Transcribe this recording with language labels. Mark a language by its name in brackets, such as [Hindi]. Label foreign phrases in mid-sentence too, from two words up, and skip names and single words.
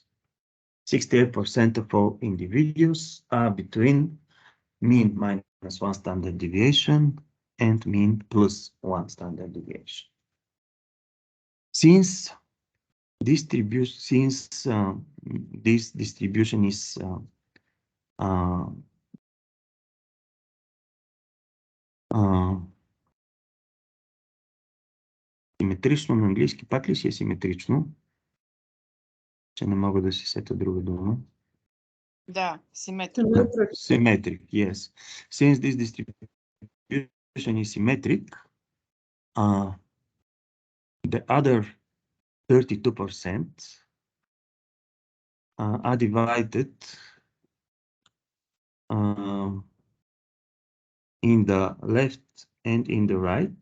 [English] 68% of all individuals are between mean -1 standard deviation and mean +1 standard deviation. Since this distribution is [Bulgarian] симетрично на английски, пак ли си е симетрично? Че не мога да си сета друга дума. Да, [English] symmetric. Symmetric, yes. Since this distribution is symmetric, the other 32% are divided in the left and in the right.